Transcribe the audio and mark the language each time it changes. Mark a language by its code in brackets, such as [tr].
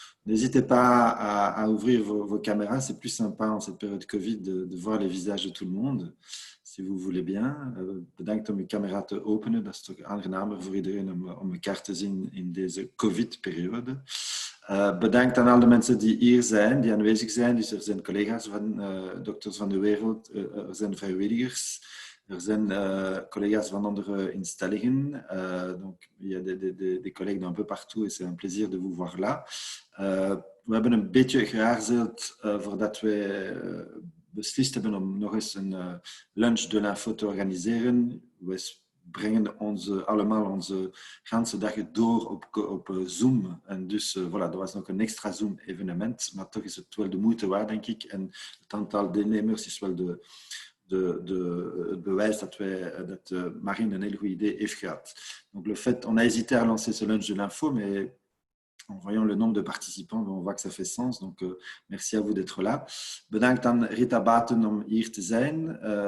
[fr] N'hésitez pas à ouvrir vos caméras, c'est plus sympa en cette période Covid de voir les visages de tout le monde, si vous voulez bien. [nl] Bedankt om uw camera te openen, dat is toch aangenamer voor iedereen om elkaar te zien in deze Covid-periode. Bedankt aan al de mensen die hier zijn, die aanwezig zijn. Dus er zijn collega's van Dokters van de Wereld, er zijn vrijwilligers. Er zijn collega's van andere instellingen. [fr] Donc, il y a des collègues d'un peu partout et c'est un plaisir de vous voir là. [nl] We hebben een beetje geaarzeld voordat wij beslist hebben om nog eens een lunch de l'info te organiseren. We brengen allemaal onze ganse dagen door op Zoom. En dus voilà, dat was nog een extra Zoom-evenement. Maar toch is het wel de moeite waard, denk ik. En het aantal deelnemers is wel het bewijs dat Marine een heel goed idee heeft gehad. [fr] Donc le fait, on a hésité à lancer ce lunch de l'info, mais en voyant le nombre de participants, on voit que ça fait sens. Donc, merci à vous d'être là. [nl] Bedankt aan Rita Baten om hier te zijn.